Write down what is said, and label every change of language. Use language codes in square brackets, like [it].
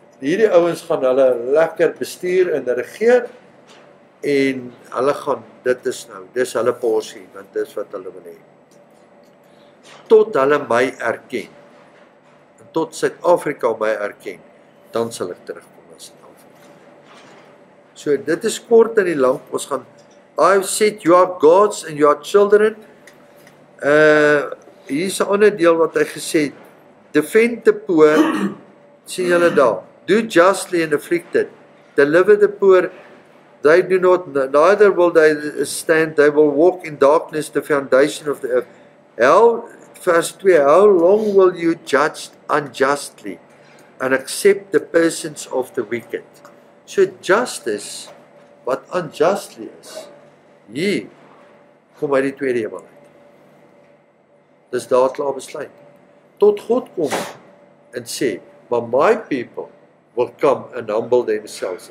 [af] hierdie ouens gaan hulle lekker bestuur en regeer en hulle gaan, dit is nou, dis hulle porsie, want dis wat hulle wil hê. Tot hulle my erken, en tot Suid-Afrika my erken, dan sal ek terugkom na Suid-Afrika. So dit is kort en die lank, ons gaan, [en] I've said you are gods and you are children. [af] Hier is 'n ander deel wat hy gesê het, [en] defend the poor, [af] sien julle daar, [en] do justly and afflicted, deliver the poor, they do not, neither will they stand, they will walk in darkness, the foundation of the earth. How, verse 2, how long will you judge unjustly and accept the persons of the wicked? [af] So justice, wat unjustly is, hier kom uit die tweede hemel uit. Dis daar klaar besluit. Tot God kom en sê, [en] but my people will come and humble themselves.